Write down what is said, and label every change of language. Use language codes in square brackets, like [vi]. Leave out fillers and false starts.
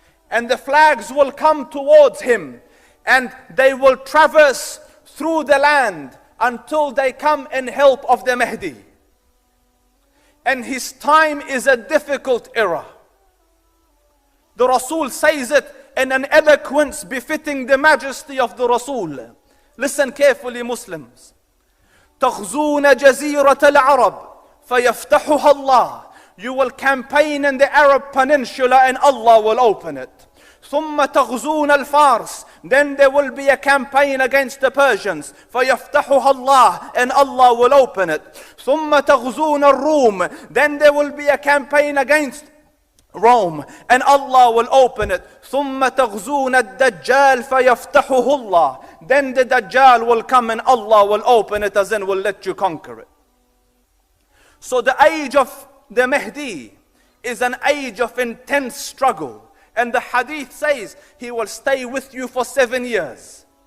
[en] And the flags will come towards him. And they will traverse through the land until they come in help of the Mahdi. And his time is a difficult era. The Rasul says it in an eloquence befitting the majesty of the Rasul. Listen carefully, Muslims. [ar] تغزون جزيرة العرب فيفتحها الله. [en] You will campaign in the Arab Peninsula and Allah will open it. [ar] ثم تغزون الفارس. [en] Then there will be a campaign against the Persians. [ar] فيفتحها الله, [en] and Allah will open it. [ar] ثم تغزون الروم. [en] Then there will be a campaign against Rome, and Allah will open it. [ar] ثم تغزون الدجال فيفتحه الله. [en] Then the Dajjal will come and Allah will open it, as in will let you conquer it. So the age of the Mahdi is an age of intense struggle. And the hadith says he will stay with you for 7 years.